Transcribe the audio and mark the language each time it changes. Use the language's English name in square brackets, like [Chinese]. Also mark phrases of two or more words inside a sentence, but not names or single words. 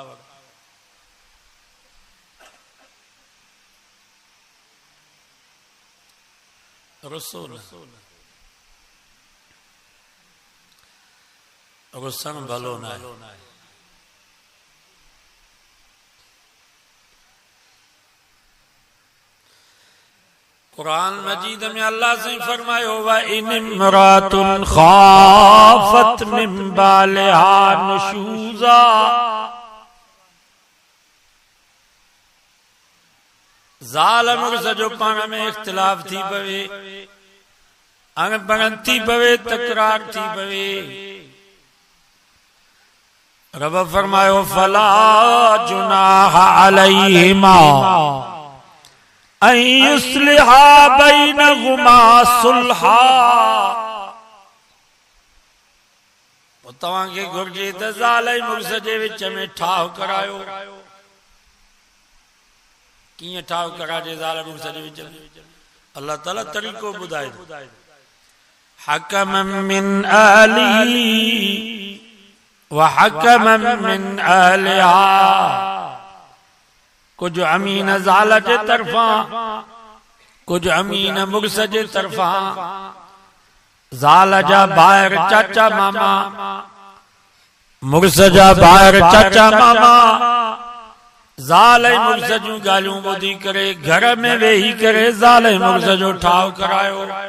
[Sindhi] रुसो न, रुसण भलो न आहे। कुरान मजीद में अल्लाह से फरमायो, [Arabic] وإن امرأة خافت من بعلها نشوزا, [Sindhi] ज़ाल मुर्ज़ जो पाण में इख्तिलाफ थी पवे, अणबणत थी पवे, तकरार थी पवे। रब फरमायो [Arabic] فلا جناح عليهما أن يصلحا بينهما صلحا, [Sindhi] तव्हांखे घुर्जे त ज़ाल ऐं मुर्ज़ जे विच में ठाह करायो। कीअं ठाह कराइजे ज़ाल मुर्ज़ जे विच में? अल्लाह ताला तरीक़ो ॿुधाए, [Arabic] حكما من أهله وحكما من أهلها, [Sindhi] कुछ अमीन ज़ाल जे तरफा, कुछ अमीन मुर्स जे तरफा, ज़ाल जा ॿाहिरि चाचा मामा, मुर्स जा ॿाहिरि चाचा मामा, ज़ाल ऐं मुर्स जूं ॻाल्हियूं ॿुधी करे घर में वेही करे ज़ाल ऐं मुर्स जो ठाव करायो।